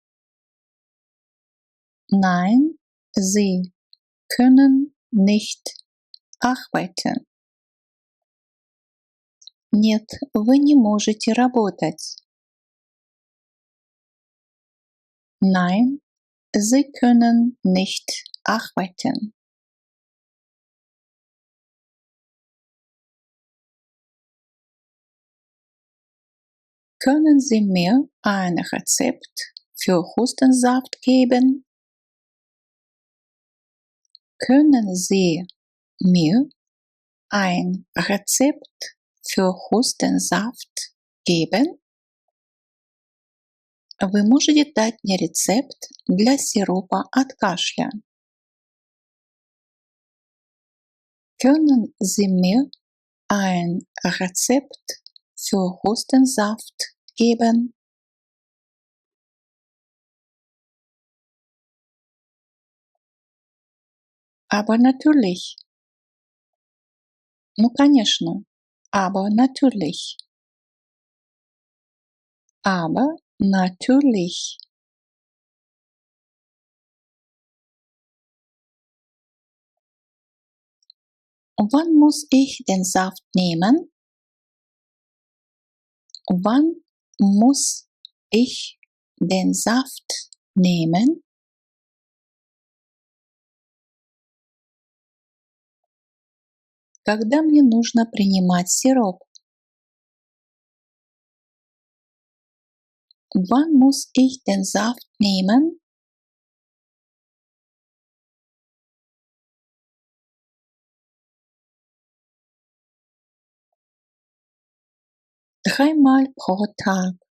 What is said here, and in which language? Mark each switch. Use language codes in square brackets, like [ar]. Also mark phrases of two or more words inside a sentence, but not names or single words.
[de] Nein, Sie können nicht arbeiten. [ru] Нет, вы не можете работать. [de] Nein, Sie können nicht arbeiten. Können Sie mir ein Rezept für Hustensaft geben? Können Sie mir ein Rezept für Hustensaft geben? [ru] Вы можете дать мне рецепт для сиропа от кашля? [de] Können Sie mir ein Rezept für Hustensaft geben? Aber natürlich. [ru] Ну, конечно. [de] Aber natürlich. Aber natürlich. Wann muss ich den Saft nehmen? Wann muss ich den Saft nehmen? [ru] Когда мне нужно принимать сироп? [de] Wann muss ich den Saft nehmen? Dreimal pro Tag.